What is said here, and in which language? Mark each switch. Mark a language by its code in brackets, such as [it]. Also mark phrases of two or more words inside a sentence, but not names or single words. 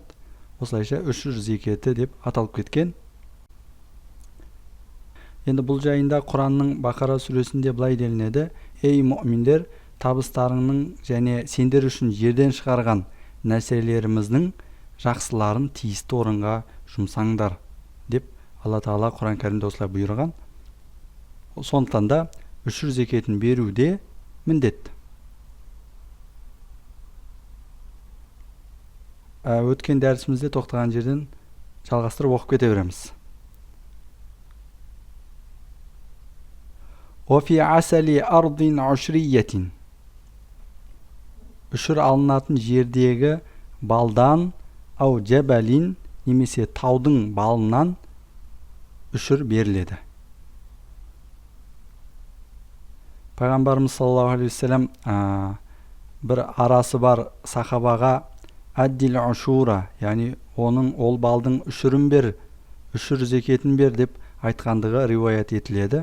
[kk] Осылайша үшір зекеті деп аталып кеткен. Енді бұл жайында Құранның Бақара сүресінде былай делінеді: ей мүминдер, табыстарыңның және сендер үшін жерден шығарған нәрселеріміздің жақсыларын тиісті орынға жұмсаңдар деп Алла Тағала Құран кәрімде осылай бұйырған. Сондықтан да үшір зекетін беруде міндет. Өткен дәрісімізде тоқтаған жерден жалғастырып оқып кете береміз. [ar] وفي عسل أرض عشرية. [kk] Үшір алынатын жердегі балдан, [ar] أو جبلين, [kk] немесе таудың балынан үшір беріледі. Пайғамбарымыз [ar] صلى الله عليه وسلم [kk] бір арасы бар сахабаға [ar] أد العشر, [kk] яғни оның ол балдың үшірін бер, үшір зекетін бер деп айтқандығы риуаят етіледі.